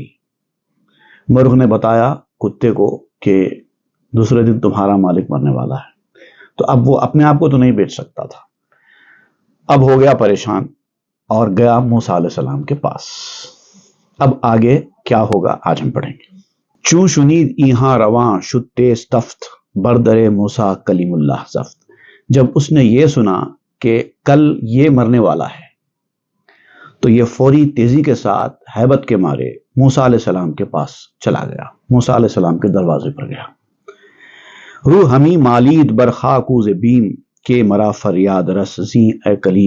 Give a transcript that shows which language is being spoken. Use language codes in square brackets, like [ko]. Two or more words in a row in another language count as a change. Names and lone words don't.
[ur] مرغ نے بتایا کتے کو کہ دوسرے دن تمہارا مالک مرنے والا ہے، تو اب وہ اپنے آپ کو تو نہیں بیچ سکتا تھا، اب ہو گیا پریشان اور گیا موسیٰ علیہ السلام کے پاس۔ اب آگے کیا ہوگا آج ہم پڑھیں گے۔ [fa] چون شنید ایہاں رواں شد تیز تفت بردر موسیٰ کلیم اللہ زفت۔ [ur] جب اس نے یہ سنا کہ کل یہ مرنے والا ہے تو یہ فوری تیزی کے ساتھ ہیبت کے مارے موسیٰ علیہ السلام کے پاس چلا گیا، موسیٰ علیہ السلام کے دروازے پر گیا۔ [fa] روح ہمی مالید برخاکوز بیم کے مرا فریاد رس زیں اے کلیم۔